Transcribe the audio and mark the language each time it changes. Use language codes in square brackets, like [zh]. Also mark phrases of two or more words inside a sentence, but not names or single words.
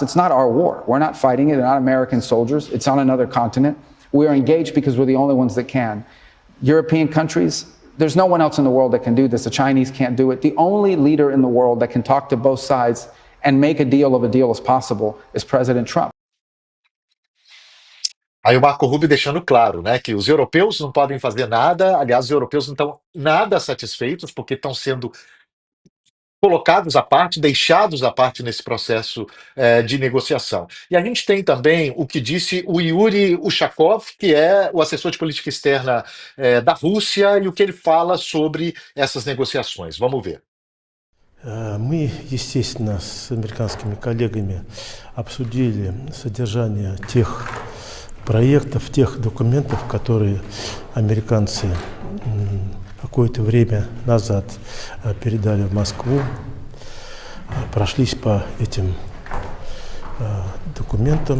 [en] It's not our war. We're not fighting it. They're not American soldiers. It's on another continent. We are engaged because we're the only ones that can. European countries, there's no one else in the world that can do this. The Chinese can't do it. The only leader in the world that can talk to both sides and make a deal of a deal as possible is President Trump. [pt] Aí o Marco Rubio deixando claro, né, que os europeus não podem fazer nada, aliás, os europeus não estão nada satisfeitos porque estão sendo colocados à parte, deixados à parte nesse processo de negociação. E a gente tem também o que disse o Yuri Ushakov, que é o assessor de política externa da Rússia, e o que ele fala sobre essas negociações. Vamos ver. [ru] Мы, естественно, с американскими коллегами обсудили содержание тех проектов, тех документов, которые американцы какое-то время назад передали в Москву, прошлись по этим документам.